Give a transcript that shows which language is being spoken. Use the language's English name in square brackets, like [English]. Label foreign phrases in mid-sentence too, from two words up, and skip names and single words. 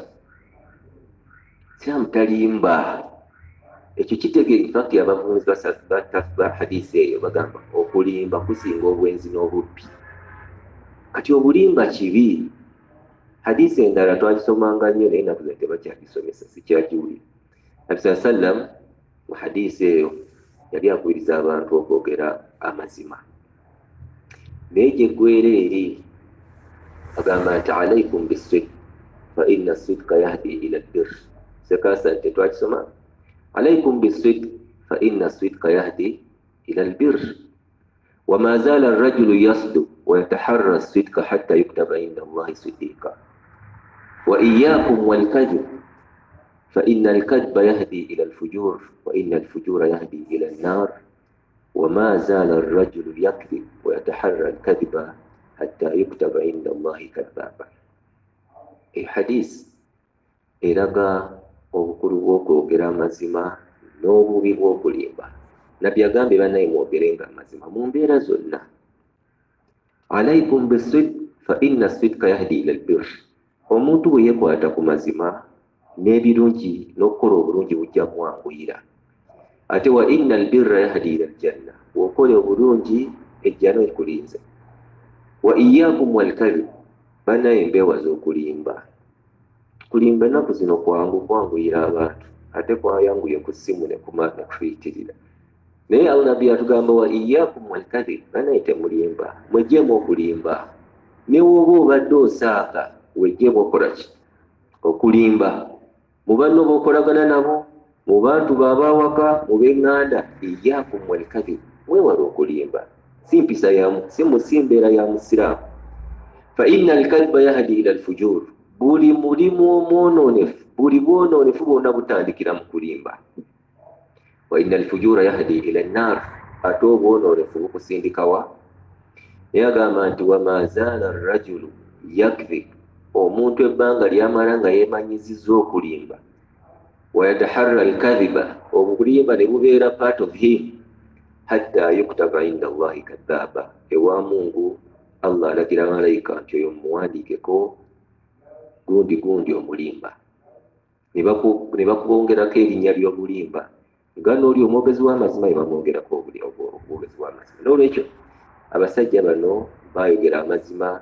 [Ganda] Omusiraamu talimba. Ekyo kitegeeza infakti abavunzi ba hadisi eyo bagamba okulimba kusinga obwenzi n'obubbi. Kati obulimba kibi. Hadisi endala twagisomanga nnyo naye nakuze tebakyagisomesa, sikyagiwulira. Nabi [Arabic] صلى الله عليه وسلم [Ganda] mu hadisi eyo yali akubiriza abantu okwogera amazima. Naye gye ggwera eri agamba nti [Arabic] عليكم بالصدق فإن الصدق يهدي إلى البر. [Ganda] Sekasa nti twagisoma [Arabic] عليكم بالصدق فإن الصدق يهدي إلى البر وما زال الرجل يصدق ويتحرى الصدق حتى يكتب عند الله صديقا وإياكم والكذب فإن الكذب يهدي إلى الفجور وإن الفجور يهدي إلى النار وما زال الرجل يكذب ويتحرى الكذب حتى يكتب عند الله كذابا. الحديث إلغا [Ganda] obukulu bw'okwogera amazima n'obubi bw'okulimba. Nabbi agambe bannaye mwogerenga amazima mu mbeera zonna. [Arabic] عليكم بالصدق فإن الصدق يهدي إلى البر. [Ganda] Omuntu bwe yeekwata ku mazima n'ebirungi n'okukola obulungi bujja mwanguyira. [Arabic] Ate وإن البر يهدي إلى الجنة, [Ganda] bw'okola obulungi ejjana ekulinze. [Arabic] وإياكم والكذب, [Ganda] bannaye mbeewaza okulimba. Kulimba ennaku zino kwanguyira abantu, ate kwayanguye ku ssimu ne kufiitirira. Naye Nabbi atugamba [Arabic] وإياكم والكذب, [Ganda] bannaye temulimba, mweggyemu okulimba. Ne woba obadde osaaka weggyemu okola ki? Okulimba. Mu banno b'okolagana nabo, mu bantu b'abawaka, mu b'eŋŋanda, [Arabic] إياكم والكذب, [Ganda] mwewala okulimba. Si mbeera ya musiraamu. [Arabic] فإن الكذب يهدي إلى الفجور, [Ganda] buli mulimu omwononefu, buli bwononefu bwonna butandikira mu kulimba. [Arabic] وإن الفجور يهدي إلى النار, [Ganda] ate obwononefu bukusindikawa. Naye agamba nti [Arabic] وما زال الرجل يكذب, [Ganda] omuntu ebbanga lyamala nga yeemanyizizza okulimba. [Arabic] ويتحرى الكذب, [Ganda] obulimba ne bubeera [English] part of him, [Arabic] حتى يكتب عند الله كذابا, [Ganda] ewa Mungu Allah alagira malayika nti oyo mumuwandiikeko gundi omulimba. Ne bakubongerako erinnya ly'obulimba, nga n'oli omwogezi w'amazima bamwongerako omwogezi w'amazima. N'olwekyo abasajja bano baayogera amazima.